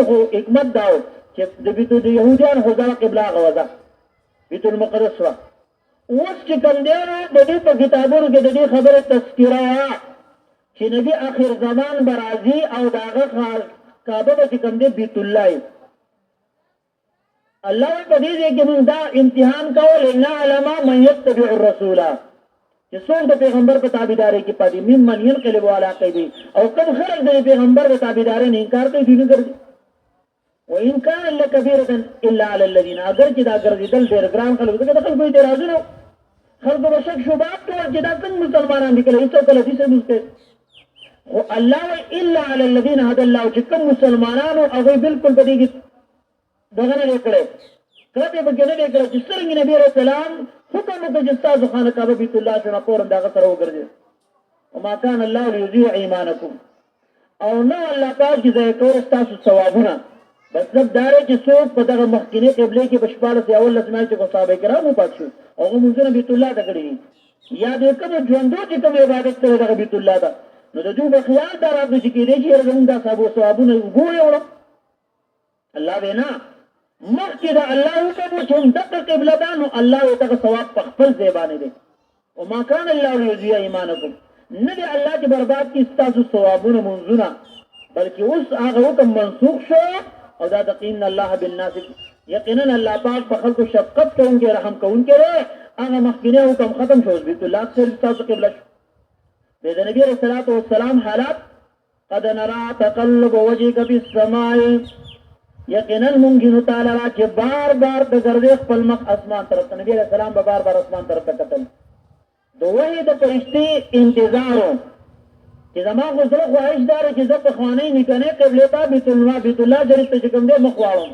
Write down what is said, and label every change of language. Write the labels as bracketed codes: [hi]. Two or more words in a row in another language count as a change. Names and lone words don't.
[ps] خو حکمت دا و چې د یهودیانو خو دغه قبله هغه وه، بیت المقدس وه. اوس چې کوم دی نو د دې په کتابونو کې د دې خبرې تذکره وه چې نبي آخر زمان به راځي او د هغه کعبه به چې کوم دی بیت الله. الله په دې ځای کې موږ دا امتحان کول [ar] لنعلم من یتبع الرسول، [ps] چې څوک د پیغمبر په تابعدارۍ کې پاتې [ar] ممن ينقلب على عقبیه، [ps] او کوم خلک د پیغمبر په تابعدارۍ نه انکار کوي، دوی نه ګرځي. [ar] وان كان لكبيرة الا على الذين، [ps] اگر چې دا ګرځېدل ډېر ګران خلک دغه د خلکو اعتراضونه خلکو به شک شبهات کول چې دا څنګه مسلمانان دي کله هېڅوک کله داسې مسکوي. خو الله وایي [ar] الا على الذين هدى الله، [ps] چې کوم مسلمانانو هغوی بالکل په دې کې دغه نه دی کړی، کلکې پکې نه دی کړی چې څرنګې نبي [ar] علیه السلام [ps] حکم وکړه چې ستاسو خانه کعبه بیت الله شي نو فوراً د هغه سره وګرځئ. [ar] وما كان الله ليضيع ایمانکم، [ps] او نه الله پاک چې ضایع کول ستاسو ثوابونه. مطلب دا دی چې څوک په دغه مخکینۍ قبلې کې په 14 یا 18 میاشتې په صحابه کرامو پات شو، هغه مونځونه بیت الله ته کړي دي، یا د کومو ژوندو چې کوم عبادت کوي دغه بیت الله ته، نو د دوی به خیال دا راتلو چې کېدای شي یاره زمونږ دا ثوابونه وګورې وړه. الله وی نه، مخکې د الله حکم و چې همدغه قبله ده، نو الله یې دغه ثواب په خپل ځای باندې دی. [ar] وما كان الله ليضيع ایمانکم، [ps] نه دی الله چې برباد کړي ستاسو ثوابونه مونځونه، بلکې اوس هغه حکم منسوخ شو او دا دقین [ar] الله بالناس، [ps] یقینا الله پاک په خلکو شفقت کوونکی رحم کوونکی دی. هغه مخکینی حکم ختم شو، بیت الله ستاسو قبله شو. د نبی [ar] علیه الصلاة والسلام حالات قد نرى تقلب وجهك في السماء، [ps] یقینا مونږ وینو تعالی را چې بار بار د ګرځې خپل مخ اسمان طرف ته. نبی [ar] علیه السلام [ps] به بار بار اسمان طرف ته کتل. د وحی د فرشتې انتظار و چې زما خو زړه خواهش دا دی چې زه پخوانۍ نیکنۍ قبلې ته بیت الله شریف ته چې کوم دی مخ واړم.